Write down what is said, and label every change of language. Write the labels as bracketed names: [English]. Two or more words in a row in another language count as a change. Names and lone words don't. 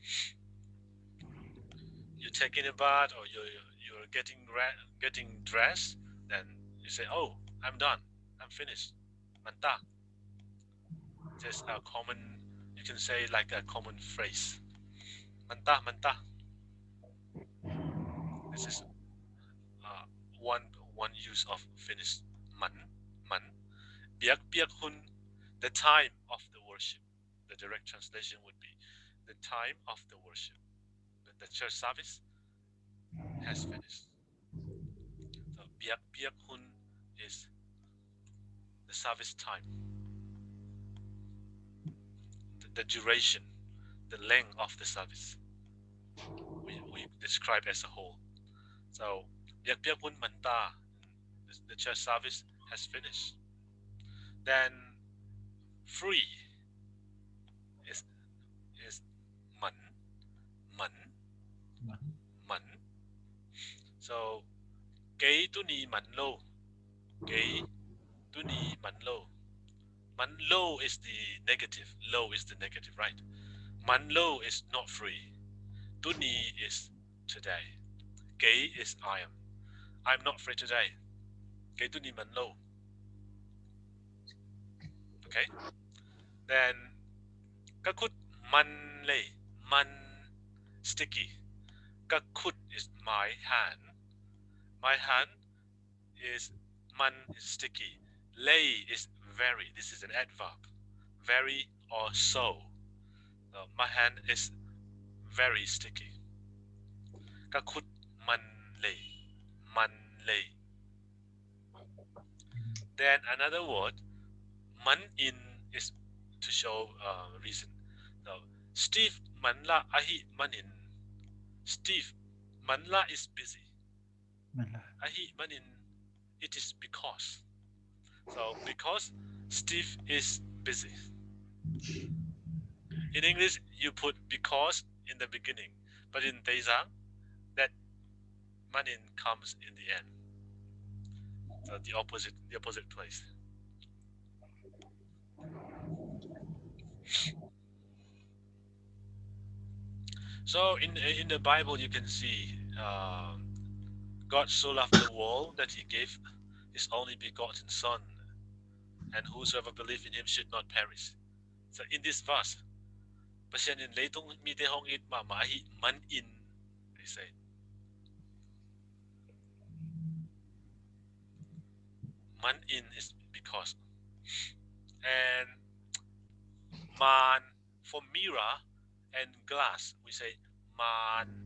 [English] You're taking a bath or you're getting dressed, then you say, oh, I'm done, I'm finished. Manta. Just a common, you can say like a common phrase. [Tedim Chin] Manta, manta. [English] This is one use of finished. Man. [Tedim Chin] Biak biak hun, [English] the time of the worship. The direct translation would be the time of the worship. The church service has finished. So [Tedim Chin] biak biak hun [English] is the service time, the duration, the length of the service. We describe as a whole. So [Tedim Chin] biak biak hun manta, [English] the church service has finished. Then free is man. [Tedim Chin] So kei tu ni man lo. Kei tu ni man lo. Man lo [English] is the negative. Lo is the negative, right? [Tedim Chin] Man lo [English] is not free. [Tedim Chin] Tu ni [English] is today. Kei is I am. I'm not free today. [Tedim Chin] Kei tu ni man lo. Okay. Then kakut man le. [English] Man sticky. Kakut is my hand. My hand is man is sticky. Lay is very. This is an adverb. Very or so. My hand is very sticky. [Tedim Chin] Kakut man lay. Man lay. [English] Then another word, [Tedim Chin] man in, [English] is to show reason. [Tedim Chin] So Steve manla ahi manin. [English] Steve manla is busy. [Tedim Chin] Ahi manin, [English] it is because. So because Steve is busy. In English, you put because in the beginning, but in Teizang, that manin comes in the end. So the opposite place. So in the Bible, you can see God so loved the world that He gave His only begotten Son, and whosoever believes in Him should not perish. So in this verse, [Tedim Chin] pasyan in leitong mite hong it mamahi man in, [English] they say. [Tedim Chin] Man in [English] is because, and man for mirror and glass we say man.